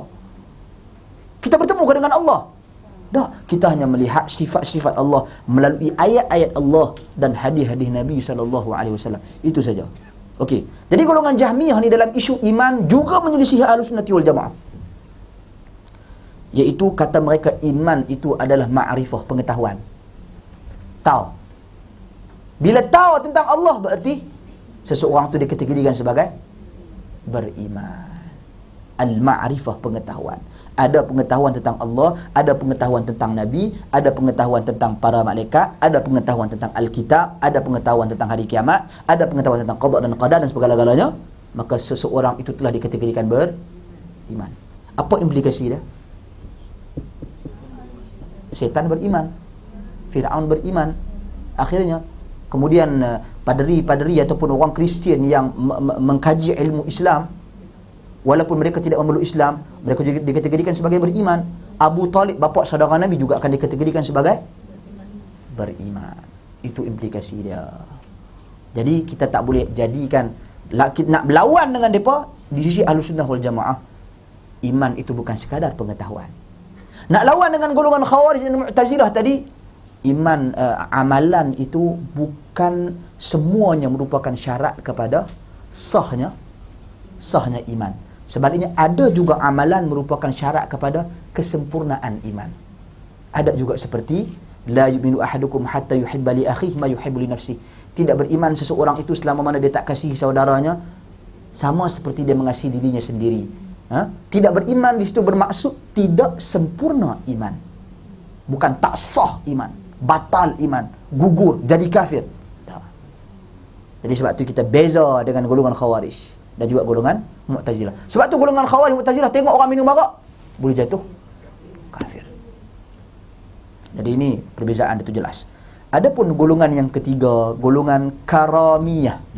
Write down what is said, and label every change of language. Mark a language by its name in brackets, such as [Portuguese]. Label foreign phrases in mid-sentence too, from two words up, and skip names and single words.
[Malay] Kita bertemu dengan Allah? Tak, kita hanya melihat sifat-sifat Allah melalui ayat-ayat Allah dan hadis-hadis Nabi SAW. Itu saja. Okey. Jadi golongan Jahmiyah ni dalam isu iman juga menyelisihi Ahlussunnah wal Jamaah. Iaitu kata mereka iman itu adalah ma'rifah, pengetahuan. Tahu. Bila tahu tentang Allah berarti seseorang tu dikategorikan sebagai beriman. Al-ma'rifah, pengetahuan. Ada pengetahuan tentang Allah, ada pengetahuan tentang Nabi, ada pengetahuan tentang para malaikat, ada pengetahuan tentang Alkitab, ada pengetahuan tentang hari kiamat, ada pengetahuan tentang qada dan qadar dan segala-galanya. Maka seseorang itu telah dikategorikan beriman. Apa implikasi dia? Syaitan beriman, Fir'aun beriman. Akhirnya kemudian paderi-paderi ataupun orang Kristian yang mengkaji ilmu Islam, walaupun mereka tidak memeluk Islam, mereka juga dikategorikan sebagai beriman. Abu Talib, bapa saudara Nabi, juga akan dikategorikan sebagai beriman. Itu implikasi dia. Jadi kita tak boleh jadikan nak berlawan dengan mereka. Di sisi Ahlussunnah wal Jamaah, iman itu bukan sekadar pengetahuan. Nak lawan dengan golongan Khawarij dan Mu'tazilah tadi, iman, amalan itu bukan semuanya merupakan syarat kepada sahnya iman. Sebaliknya ada juga amalan merupakan syarat kepada kesempurnaan iman. Ada juga seperti [Arabic] لا يؤمن أحدكم حتى يحب لأخيه ما يحب لنفسه. [Malay] Tidak beriman seseorang itu selama mana dia tak kasihi saudaranya sama seperti dia mengasihi dirinya sendiri. Tidak beriman di situ bermaksud tidak sempurna iman. Bukan tak sah iman, batal iman, gugur, jadi kafir. Tak. Jadi sebab tu kita beza dengan golongan Khawarij dan juga golongan Mu'tazilah. Sebab tu golongan Khawarij Mu'tazilah tengok orang minum arak boleh jatuh kafir. Jadi ini perbezaan itu jelas. Adapun golongan yang ketiga, golongan Karamiyah.